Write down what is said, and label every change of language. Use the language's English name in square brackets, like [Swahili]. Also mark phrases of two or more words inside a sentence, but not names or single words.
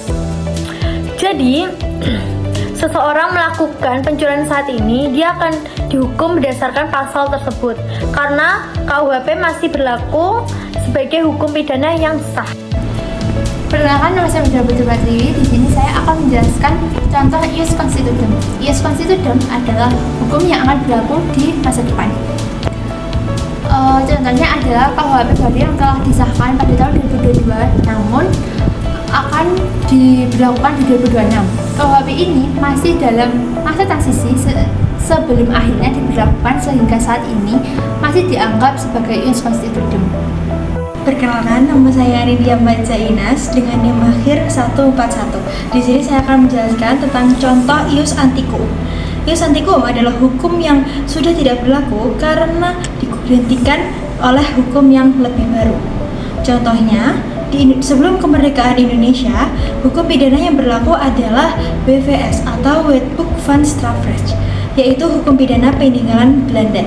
[Indonesian] Jadi, seseorang melakukan pencurian saat ini, dia akan dihukum berdasarkan pasal tersebut karena KUHP masih berlaku sebagai hukum pidana yang sah. Perkenalkan, nama saya Mitra Putri Patriwi. Di sini saya akan menjelaskan contoh [Latin] ius constitutum. Ius constitutum [Indonesian] adalah hukum yang akan berlaku di masa depan. Contohnya adalah KUHP baru yang telah disahkan pada tahun 2022, namun akan diberlakukan di 2026. KUHP ini masih dalam masa transisi sebelum akhirnya diberlakukan, sehingga saat ini masih dianggap sebagai [Latin] ius constitutum. [Indonesian] Perkenalkan, nama saya Ridia Mbak Inas dengan NIM akhir 141. Di sini saya akan menjelaskan tentang contoh [Latin] ius antiquum. Ius antiquum [Indonesian] adalah hukum yang sudah tidak berlaku karena digantikan oleh hukum yang lebih baru. Contohnya, sebelum kemerdekaan Indonesia, hukum pidana yang berlaku adalah WVS atau Wetboek van Strafrecht, yaitu hukum pidana peninggalan Belanda.